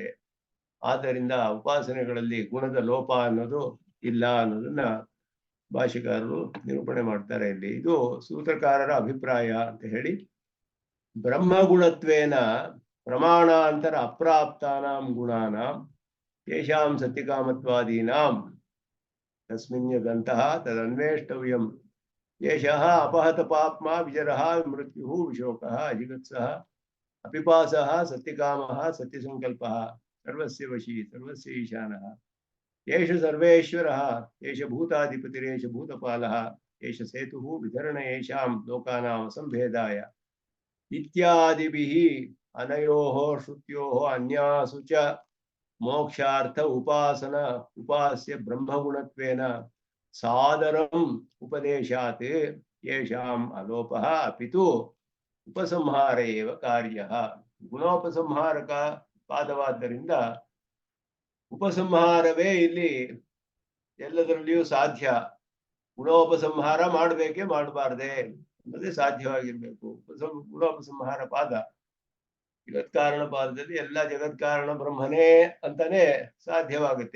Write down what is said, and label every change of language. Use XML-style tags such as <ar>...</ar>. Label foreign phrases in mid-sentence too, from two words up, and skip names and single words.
<kn>ಆದ್ದರಿಂದ ಉಪಾಸನೆಗಳಲ್ಲಿ ಗುಣದ ಲೋಪ ಅನ್ನೋದು ಇಲ್ಲ ಅನ್ನೋದನ್ನ ಭಾಷೆಕಾರರು ನಿರೂಪಣೆ ಮಾಡ್ತಾರೆ ಇಲ್ಲಿ. ಇದು ಸೂತ್ರಕಾರರ ಅಭಿಪ್ರಾಯ ಅಂತ ಹೇಳಿ,</kn> <sa>ಬ್ರಹ್ಮಗುಣತ್ವೇನ ಪ್ರಮಾಣಾಂತರ ಅಪ್ರಾಪ್ತಾನಾಂ ಗುಣಾನಾಂ ತೇಷಾಂ ಸತ್ಯಕಾಮತ್ವಾದೀನಾಂ ತಸ್ಮಿನ್ಯದಂತಹ ತದನ್ವೇಷ್ಟವ್ಯಂ ಯಶಃ ಅಪಹತ ಪಾಪ್ಮ ವಿಜರಃ ಮೃತ್ಯು ವಿಶೋಕಃ ಅಜಿಗತ್ಸಃ ಅಪಿಪಾಸಃ ಸತ್ಯಕಾಮಃ ಸತ್ಯಸಂಕಲ್ಪಃ ಸರ್ವಸ್ಯ ವಶಿ ಸರ್ವಸ್ಯ ಈಶಾನಃ ಏಷ ಸರ್ವೇಶ್ವರಃ ಏಷ ಭೂತಾಧಿಪತಿರೇಷ ಭೂತಪಾಲಃ ಏಷ ಸೇತುಃ ವಿತರಣ ಯೇಷಾಂ ಲೋಕಾನಾಂ ಸಂಭೇದಾಯ ಇತ್ಯಾದಿಭಿಃ ಅನಯೋಃ ಶ್ರುತ್ಯೋಃ ಅನ್ಯಾಸು ಚ ಮೋಕ್ಷಾರ್ಥ ಉಪಾಸನ ಉಪಾಸ್ಯ ಬ್ರಹ್ಮಗುಣತ್ವೇನ ಸಾದರಂ ಉಪದೇಶಾತ್ ಯೇಷಾಂ ಅಲೋಪಃ ಅಪಿತು ಉಪಸಂಹಾರ ಏವ ಕಾರ್ಯಃ.</sa> <kn>ಗುಣೋಪಸಂಹಾರಕ ಪಾದವಾದ್ದರಿಂದ ಉಪಸಂಹಾರವೇ ಇಲ್ಲಿ ಎಲ್ಲದರಲ್ಲಿಯೂ ಸಾಧ್ಯ. ಗುಣೋಪಸಂಹಾರ ಮಾಡಬೇಕೇ ಮಾಡಬಾರ್ದೆ ಅನ್ನೋದೇ ಸಾಧ್ಯವಾಗಿರ್ಬೇಕು. ಗುಣೋಪಸಂಹಾರ ಪಾದ ಜಗತ್ಕಾರಣ ಪಾದದಲ್ಲಿ ಎಲ್ಲ ಜಗತ್ಕಾರಣ ಬ್ರಹ್ಮನೇ ಅಂತಾನೆ ಸಾಧ್ಯವಾಗುತ್ತೆ.</kn>